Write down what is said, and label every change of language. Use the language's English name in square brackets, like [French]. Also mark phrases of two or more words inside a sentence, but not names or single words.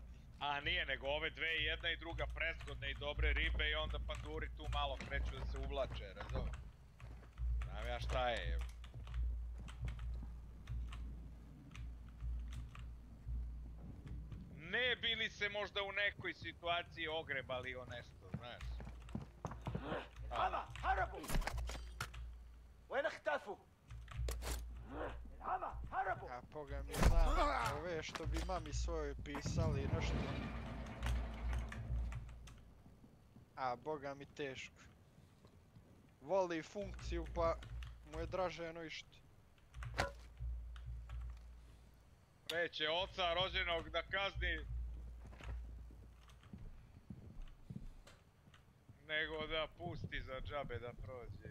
[Serbian] A nije, nego ove dve, jedna i druga presgodne i dobre ribe i onda panduri tu malo kreću da se uvlače, razumiješ? Znam ja šta je. Ne bili se možda u nekoj situaciji ogrebali o nešto, znaš? [Arabic] العمى هربوا وين اختفوا العمى هربوا [Serbian] A boga mi znam, ove što bi mami svojoj pisali nešto. A boga mi teško. Voli funkciju pa mu je draže no išta. Neće oca rođenog da kazni, nego da pusti za džabe da prođe.